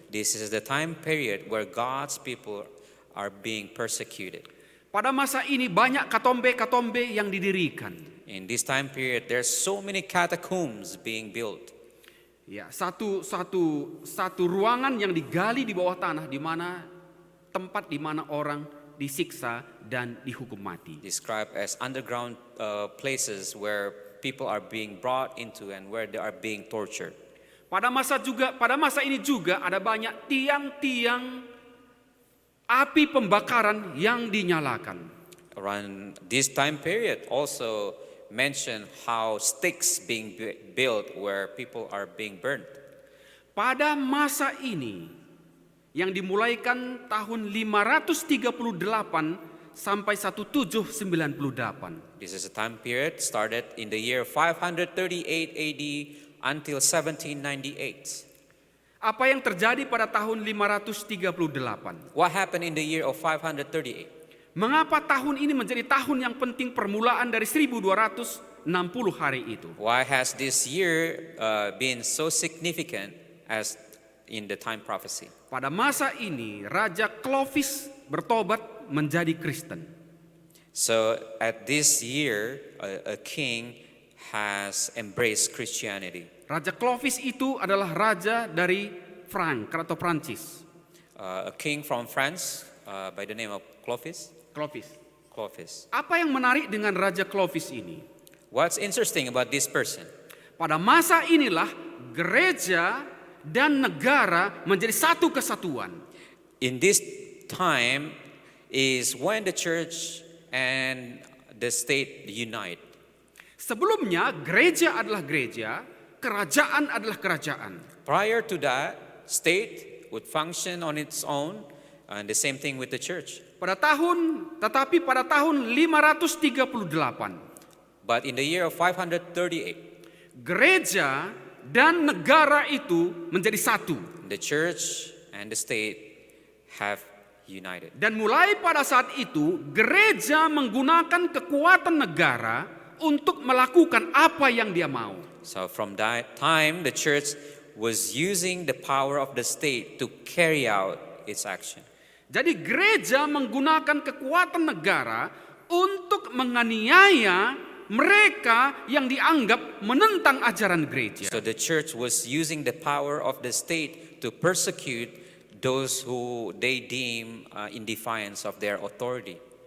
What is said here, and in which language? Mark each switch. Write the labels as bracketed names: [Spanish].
[English] This is the time period where God's people are being persecuted. [Indonesian] Pada masa ini banyak katombe-katombe yang didirikan. [English] In this time period, there's so many catacombs being built. [Indonesian] Ya, satu ruangan yang digali di bawah tanah, di mana tempat di mana orang disiksa dan dihukum mati. [English] Described as underground places where people are being brought into and where they are being tortured. [Indonesian] Pada masa ini juga ada banyak tiang-tiang api pembakaran yang dinyalakan. [English] Around this time period also mention how sticks being built where people are being burnt. [Indonesian] Pada masa ini yang dimulaikan tahun 538 sampai 1798. [English] This is a time period started in the year 538 AD until 1798. [Indonesian] Apa yang terjadi pada tahun 538? [English] What happened in the year of 538? [Indonesian] Mengapa tahun ini menjadi tahun yang penting permulaan dari 1260 hari itu? [English] Why has this year been so significant as in the time prophecy? [Indonesian] Pada masa ini Raja Clovis bertobat menjadi Kristen. [English] So at this year, a king has embraced Christianity. [Indonesian] Raja Clovis itu adalah raja dari Frank atau Prancis. [English] A king from France by the name of Clovis. Clovis. [Indonesian] Apa yang menarik dengan Raja Clovis ini? [English] What's interesting about this person? [Indonesian] Pada masa inilah gereja dan negara menjadi satu kesatuan. [English] In this time is when the church and the state unite. [Indonesian] Sebelumnya gereja adalah gereja, kerajaan adalah kerajaan. [English] Prior to that, state would function on its own, and the same thing with the church. [Indonesian] Tetapi pada tahun 538, [English] But in the year of 538, [Indonesian] gereja dan negara itu menjadi satu. [English] the church and the state have united. [Indonesian] Dan mulai pada saat itu, gereja menggunakan kekuatan negara untuk melakukan apa yang dia mau. [English] So from that time, the church was using the power of the state to carry out its action. [Indonesian] Jadi gereja menggunakan kekuatan negara untuk menganiaya mereka yang dianggap menentang ajaran gereja. [English] So the church was using the power of the state to persecute those who they deem in defiance of their authority.